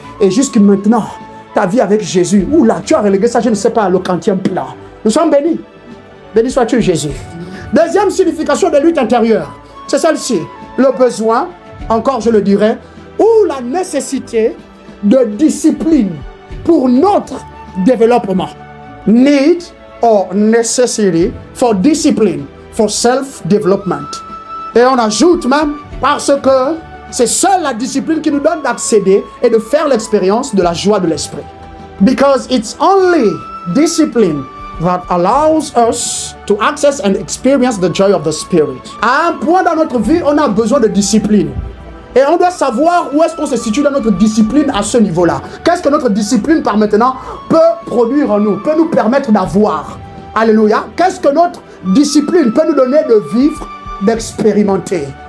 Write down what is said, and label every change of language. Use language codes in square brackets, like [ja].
[fr] Et jusque maintenant, ta vie avec Jésus, oula, tu as relégué ça, je ne sais pas, le 40e plan. Nous sommes bénis. Béni sois-tu, Jésus. Deuxième signification de lutte intérieure, c'est celle-ci. Le besoin, encore je le dirais, ou la nécessité de discipline pour notre développement. [en] Need or necessity for discipline, for self-development. [fr] Et on ajoute même, parce que c'est seule la discipline qui nous donne d'accéder et de faire l'expérience de la joie de l'esprit. [en] Because it's only discipline that allows us to access and experience the joy of the Spirit. [fr] À un point dans notre vie, on a besoin de discipline. Et on doit savoir où est-ce qu'on se situe dans notre discipline à ce niveau-là. Qu'est-ce que notre discipline par maintenant peut produire en nous, peut nous permettre d'avoir. Alléluia. Qu'est-ce que notre discipline peut nous donner de vivre, d'expérimenter.